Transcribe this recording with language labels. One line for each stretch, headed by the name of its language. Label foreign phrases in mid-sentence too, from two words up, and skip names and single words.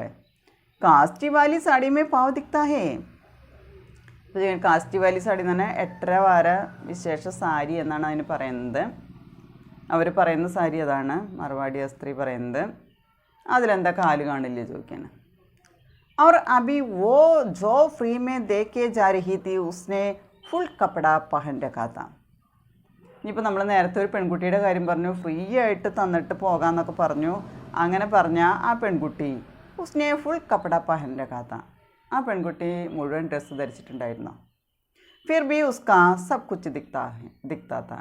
Hindi: कास्टी वाली साड़ी में पाँव दिखता है. कास्टी वाली साड़ी
Malayalam: എന്ന് പറഞ്ഞാൽ 8.5 വാര വിശേഷ സാരി എന്നാണ് അതിന് പറയുന്നത്. അവർ പറയുന്ന സാരി അതാണ്, മറുവാടി സ്ത്രീ പറയുന്നത്. അതിലെന്താ കാല് കാണില്ലേ ചോദിക്കാൻ.
Hindi: और अभी वो जो फ्री में दे के जा रही थी उसने फुल कपड़ा पहन रखा था.
Malayalam: ഇനിയിപ്പോൾ നമ്മൾ നേരത്തെ ഒരു പെൺകുട്ടിയുടെ കാര്യം പറഞ്ഞു, ഫ്രീ ആയിട്ട് തന്നിട്ട് പോകാമെന്നൊക്കെ പറഞ്ഞു. അങ്ങനെ പറഞ്ഞ ആ പെൺകുട്ടി
Hindi: उसने फुल कपड़ा पहन रखा था.
Malayalam: ആ പെൺകുട്ടി മുഴുവൻ ഡ്രസ്സ് ധരിച്ചിട്ടുണ്ടായിരുന്നു.
Hindi: फिर भी उसका सब कुछ दिखता था.